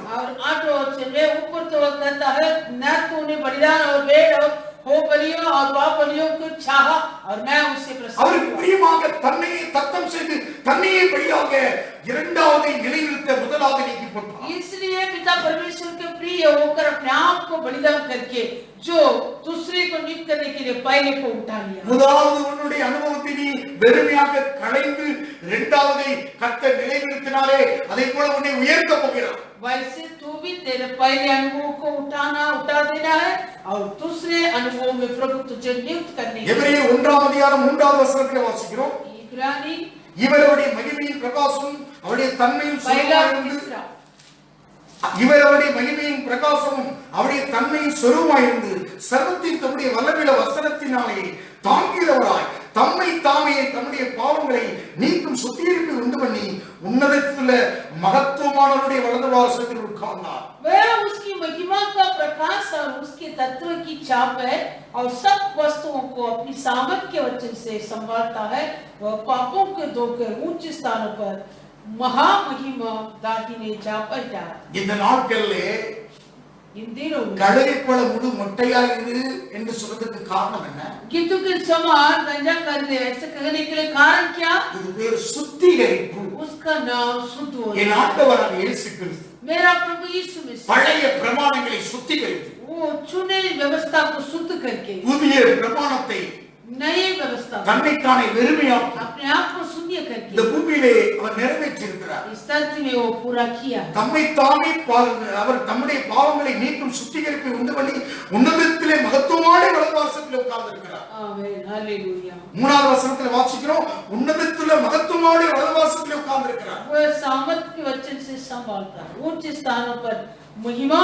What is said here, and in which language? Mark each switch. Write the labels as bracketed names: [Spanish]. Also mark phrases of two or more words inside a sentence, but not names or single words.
[Hindi] और 8वें वचन में ऊपर तो कहता है न तूने बलिदान और भेड़ और हो बलियों और पाप बलियों को चाहा और मैं उससे प्रसन्न [Tamil] அவருக்கு [Hindi] हुआ। [Tamil] பிரியமாக தன்னையே தத்தம் செய்து தன்னையே பலியாக இரண்டாவதை நிலைநிறுத்த முதலாவது நீக்கி போட்டார். [Hindi] इसलिए पिता परमेश्वर के प्रिय होकर अपने आप को बलिदान करके जो दूसरे को नियुक्त करने के लिए पहले को उठा लिया। [Tamil] முதலாவது உன்னுடைய அனுபவத்தை நீ வெறுமையாக களைந்து இரண்டாவதை கர்த்தர் நிலைநிறுத்தினாலே அதை போல உன்னை உயர்த்த போகிறார். [Hindi] वैसे तू भी तेरे पहले अनुभव को उठा देना है और दूसरे अनुभव में प्रभु तुझे नियुक्त करने के लिए। [Tamil] எபிரேயர் 1ஆம் அதிகாரம் 3வது வசனத்தில் வாசிக்கிறோம், [Hindi] इब्रानी [Tamil] இவருடைய மகிமையின் பிரகாசம் அவருடைய தன்மையும் [Hindi] पहला [Tamil] சொரூபமாயிருந்து, [Hindi] तीसरा [Tamil] இவருடைய மகிமையின் பிரகாசமும் அவருடைய தன்மையின் சொரூபமாயிருந்து சர்வத்தின் தம்முடைய வல்லமையுள்ள வசனத்தினாலே தாங்கிறவராய் தம்மை தாமே தம்முடைய பாவங்களை நீக்கும் சுத்திகரிப்பை உண்டு பண்ணி உன்னதத்திலுள்ள மகத்துவமானவருடைய வலது வாசத்தில் உட்கார்ந்தார். [Hindi] वह उसकी महिमा का प्रकाश और उसके तत्व की छाप है और सब वस्तुओं को अपनी सामर्थ के वचन से संभालता है। वह पापों के धोकर ऊंच स्थानों पर महामहिमा दाहिने जा बैठा। [Tamil] இந்த நாட்களிலே [Hindi] इन दिनों में [Tamil] கழுதை போல முழு மொட்டையாயிரு என்று சொல்றதுக்கு காரணம் என்ன? [Hindi] गिद्धू के समान गंजा कर दे ऐसे कहने के लिए कारण क्या? [Tamil] இது பேர் சுத்திகரிப்பு. [Hindi] उसका नाम शुद्ध होना। [Tamil] என் ஆண்டவராக இயேசு கிறிஸ்து [Hindi] मेरा प्रभु यीशु मसीह [Tamil] பழைய பிரமாணங்களை சுத்திகரித்து [Hindi] वो चुने व्यवस्था को शुद्ध करके [Tamil] புதிய பிரமாணத்தை [Hindi] नई व्यवस्था [Tamil] தன்னைத்தானே வெறுமையாக்கி [Hindi] अपने आप को शून्य [Tamil] இந்த [Hindi] करके [Tamil] பூமியிலே அவர் நிறைவேற்றியிருக்கிறார். [Hindi] इस धरती में वो पूरा किया। [Tamil] தம்மைத்தாமே அவர் தம்முடைய பாவங்களை நீக்கும் சுத்திகரிப்பை உண்டு பண்ணி உன்னதத்திலே மகத்துவமான வலதுவாசத்தில் உட்கார்ந்திருக்கிறார். [Hindi] आमीन हालेलुया। [Tamil] 3வது வசனத்தில் வாசிக்கிறோம், உன்னதத்திலே மகத்துவமான வலதுவாசத்தில் உட்கார்ந்திருக்கிறார். [Hindi] वो सामर्थ के वचन से संभालता है ऊंच स्थानों पर महिमा